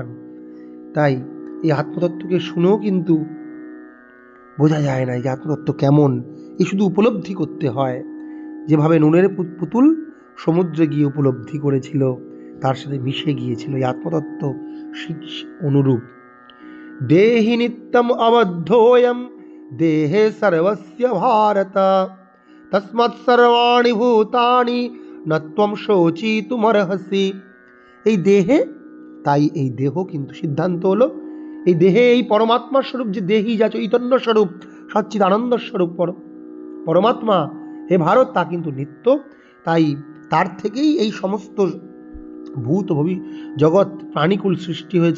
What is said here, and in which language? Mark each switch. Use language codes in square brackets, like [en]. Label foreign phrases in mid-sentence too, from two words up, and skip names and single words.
[bn] তাই এই আত্মতত্ত্বকে শুনেও কিন্তু বোঝা যায় না যে আত্মতত্ত্ব কেমন, এই শুধু উপলব্ধি করতে হয়। যেভাবে নুনের পুতুল সমুদ্রে গিয়ে উপলব্ধি করেছিল, তার সাথে মিশে গিয়েছিল, এই আত্মতত্ত্ব ঠিক অনুরূপ। [sa] দেহি নিত্যম অবদ্ধোয়ম দেহে সর্বস্য ভারত, তস্মাৎ সর্বাণি ভূতানি ন ত্বম শোচিতুমর্হসি। [bn] এই দেহে, তাই এই দেহ কিন্তু সিদ্ধান্ত হলো এই দেহে এই পরমাত্মার স্বরূপ, যে দেহি যা চৈতন্য স্বরূপ, সচ্চিদ আনন্দ স্বরূপ পরমাত্মা, হে ভারত, তা কিন্তু নিত্য। তাই তার থেকেই এই সমস্ত ভূত জগৎ প্রাণীকুল সৃষ্টি হয়েছে।